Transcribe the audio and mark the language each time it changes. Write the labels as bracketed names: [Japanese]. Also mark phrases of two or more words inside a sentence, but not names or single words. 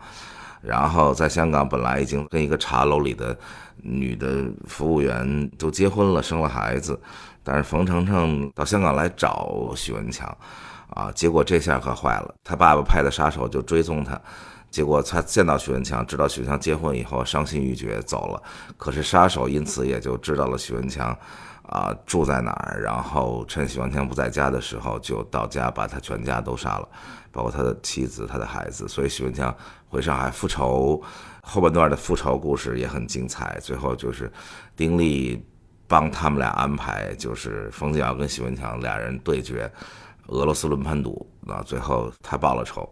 [Chinese] 然後在香港本來已經跟一個茶樓裡的女的服務員都結婚了，生了孩子，但是馮程程到香港來找許文強结果這下可壞了，他爸爸派的殺手就追蹤他，結果他見到許文強，知道許文強結婚以後傷心欲絕走了，可是殺手因此也就知道了许文強住在哪兒，然後趁许文强不在家的时候就到家把他全家都杀了，包括他的妻子他的孩子。所以许文强回上海复仇，后半段的复仇故事也很精彩，最后就是丁力帮他们俩安排，就是冯敬尧跟许文强俩人对决俄羅斯轮盘赌，最后他报了仇。